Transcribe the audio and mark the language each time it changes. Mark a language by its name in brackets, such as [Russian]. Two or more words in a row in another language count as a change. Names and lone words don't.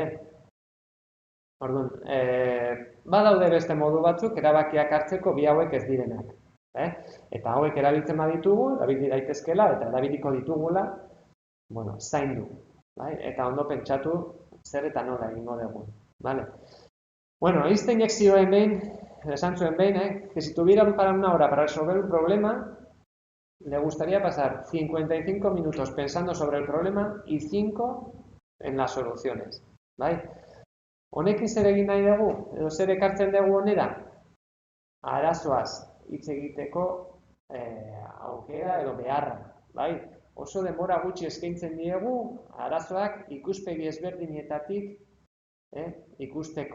[Basque] Orduan, badaude beste modu batzuk, erabakiak hartzeko bi hauek ez direnak. Eta hauek erabiltzen baditugu, erabili daitezkela eta erabiliko ditugula, zaindu. Eta ondo pentsatu zer eta nola egingo dugu. Bueno, Einsteinek zioen behin, esan zuen behin, [Spanish] que si tuvieran para una hora para resolver un problema, le gustaría pasar 55 minutos pensando sobre el problema y 5 en las soluciones. [Basque] Honekin zer egin nahi dugu, edo zer ekartzen dugu honera? Arazoaz hitz egiteko aukera edo beharra. Oso denbora gutxi eskaintzen diegu arazoak ikuspegi ezberdinetatik ikusteko.